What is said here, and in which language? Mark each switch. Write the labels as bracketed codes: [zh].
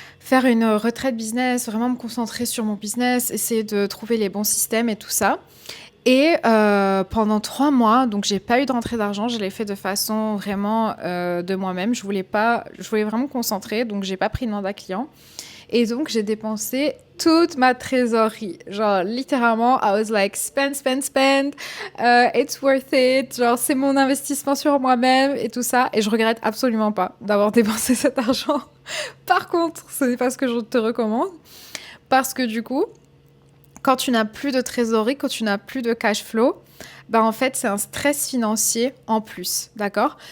[fr] faire une retraite business, vraiment me concentrer sur mon business, essayer de trouver les bons systèmes et tout ça. Et pendant 3 mois, donc j'ai pas eu de rentrée d'argent, je l'ai fait de façon vraiment de moi-même. Je voulais vraiment me concentrer, donc j'ai pas pris de mandat client. Et donc j'ai dépensé toute ma trésorerie. Genre littéralement, [en] I was like spend, spend, spend, it's worth it. [fr] Genre c'est mon investissement sur moi-même et tout ça. Et je regrette absolument pas d'avoir dépensé cet argent. Par contre, ce n'est pas ce que je te recommande. Parce que du coup, quand tu n'as plus de trésorerie, quand tu n'as plus de cash flow, bah en fait, c'est un stress financier en plus, d'accord?